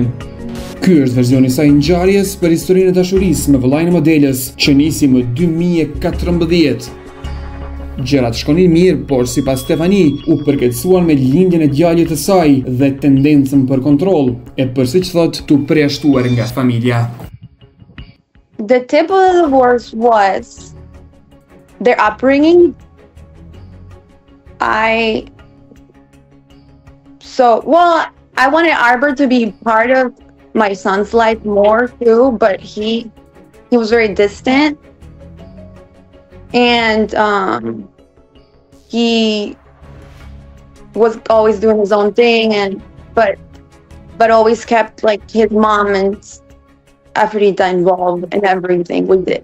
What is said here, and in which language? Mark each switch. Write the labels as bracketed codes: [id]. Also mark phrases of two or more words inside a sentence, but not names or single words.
[sq] Ky është versioni i saj ngjarjes për historinë e dashurisë me vëllain e modelës që nisi më 2014. Gjërat shkonin mirë, por sipas Stefani u përkeçuan me lindjen e djalit të saj dhe tendencën për kontroll, e për siç thot, tu përjashtuar nga familja. [en] The tip of the divorce was their upbringing. I wanted Arbor to be part of my son's life more too, but he was very distant, and he was always doing his own thing, and but always kept like his mom and Afërdita involved in everything we did.